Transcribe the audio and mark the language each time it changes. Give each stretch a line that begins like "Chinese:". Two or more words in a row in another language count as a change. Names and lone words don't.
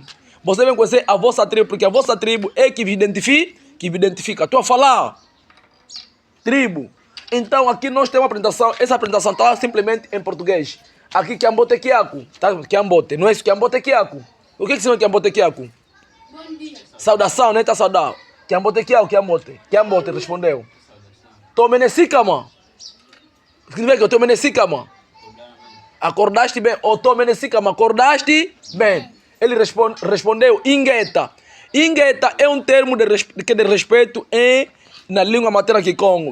Portuguese: Você vai conhecer a vossa tribo, porque a vossa tribo é que vos identifica. Estou a falar. Tribo. Então aqui nós temos uma apresentação. Essa apresentação está simplesmente em português. Aqui
Kongo: Kiambote Kiaku.
Portuguese: Tá? Kiambote. Não é isso?
Kongo: Kiambote Kiaku.
Portuguese: O que significa
Kongo: Kiambote Kiaku?
Portuguese: Bom dia. Saudação, né? Tá saudado.
Kongo: Kiambote Kiaku, Kiambote.
Portuguese: Kiambote respondeu. Tomenesicama. Significa que eu Tomenesicama. Acordaste bem? Ou Tomenesicama, acordaste bem? Ele respondeu Ingeta. Ingeta é um termo de respeito na língua materna Kikongo.